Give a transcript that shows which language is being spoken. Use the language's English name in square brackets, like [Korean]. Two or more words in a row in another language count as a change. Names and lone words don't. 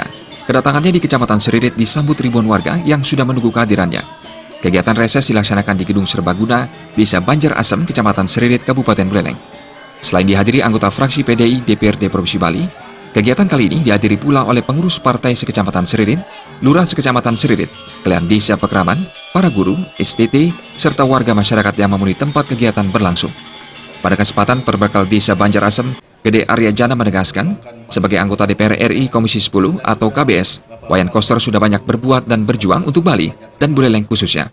[Indonesian] Kedatangannya di Kecamatan Seririt disambut ribuan warga yang sudah menunggu kehadirannya. Kegiatan reses dilaksanakan di Gedung Serbaguna, Desa Banjar Asem, Kecamatan Seririt, Kabupaten Buleleng. Selain dihadiri anggota fraksi PDI DPRD Provinsi Bali, kegiatan kali ini dihadiri pula oleh pengurus partai sekecamatan Seririt, lurah sekecamatan Seririt, kalian desa Pekraman, para guru, STT, serta warga masyarakat yang memenuhi tempat kegiatan berlangsung. Pada kesempatan Perbekal Desa Banjar Asem, Gede Arya Jana menegaskan, sebagai anggota DPR RI Komisi 10 atau KBS, Wayan Koster sudah banyak berbuat dan berjuang untuk Bali dan Buleleng khususnya.